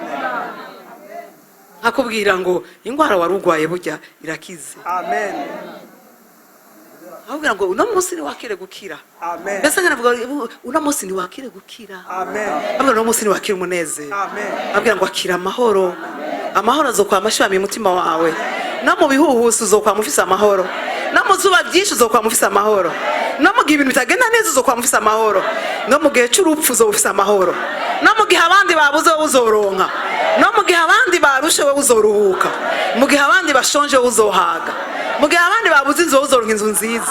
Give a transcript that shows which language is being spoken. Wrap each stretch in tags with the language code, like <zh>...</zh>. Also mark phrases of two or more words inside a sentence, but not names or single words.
<rn>Hakubwira ngo ingwara warugwaye burya irakize. Amen. Ahubwo ngo uno munsi ni wakire gukira. Amen. Mbese nganavuga uno munsi ni wakire gukira. Amen. Ahubwo uno munsi ni wakire umunezero. Amen. Ahubwo ngo akira amahoro. Amahoro azokwa amashami mu mutima wawe. No mu bihuhusi uzokwa mufise amahoro. No mu zuba byinshi uzokwa mufise amahoro. No mu gihe ibintu bitagenda neza uzokwa mufise amahoro. No mu gihe cy'urupfu uzofise amahoro. No mu gihe abandi babuze uzoronka. No mu gihe abandi barushe we uzoruhuka. Mu gihe abandi bashonje uzohaga. Mu gihe abandi babuze inzu uzoronka inzu nziza.</rn>